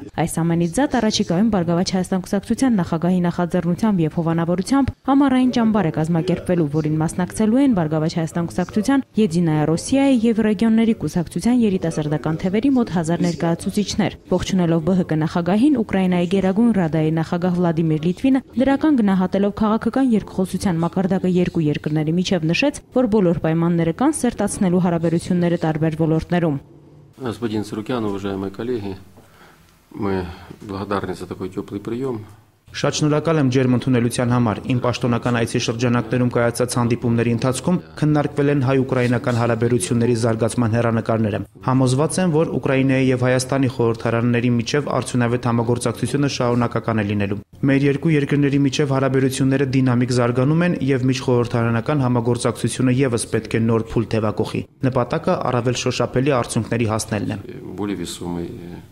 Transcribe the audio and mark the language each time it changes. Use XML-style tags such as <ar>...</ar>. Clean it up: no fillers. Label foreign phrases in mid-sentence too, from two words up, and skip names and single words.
<hy>Այս ամենից զատ առաջիկայում Բարգավաճ Հայաստան կուսակցության նախագահի նախաձեռնությամբ եւ հովանավորությամբ համառային ճամբար է կազմակերպվելու, որին մասնակցելու են Բարգավաճ Հայաստան կուսակցության, Եդինայա Ռոսիայի եւ ռեգիոնների կուսակցության երիտասարդական թևերի մոտ 1000 ներկայացուցիչներ։ Ողջունելով ԲՀԿ նախագահին, Ուկրաինայի Գերագույն Ռադայի նախագահ Վլադիմիր Լիտվինը դրական գնահատելով քաղաքական երկխոսության մակարդակը երկու երկրների միջև նշեց, որ բոլոր պայմանները կան սերտացնելու հարաբերությունները տարբեր ոլորտներում։</hy> <ru>Господин Царукян, уважаемые коллеги, мы благодарны за такой теплый прием.</ru> <hy>Շատ շնորհակալ եմ ջերմ ընդունելության համար։ Իմ պաշտոնական այցի շրջանակներում կայացած հանդիպումների ընթացքում քննարկվել են հայ-ուկրաինական հարաբերությունների զարգացման հեռանկարները։ Համոզված եմ, որ Ուկրաինայի եւ Հայաստանի խորհրդարանների միջև արդյունավետ համագործակցությունը շարունակական է լինելու։ Մեր երկու երկրների միջև հարաբերությունները դինամիկ զարգանում են եւ միջխորհրդարանական համագործակցությունը եւս պետք է նոր փուլ թևակողի։ Նպատակը առավել շոշափելի արդյունքների հասնելն է։</hy>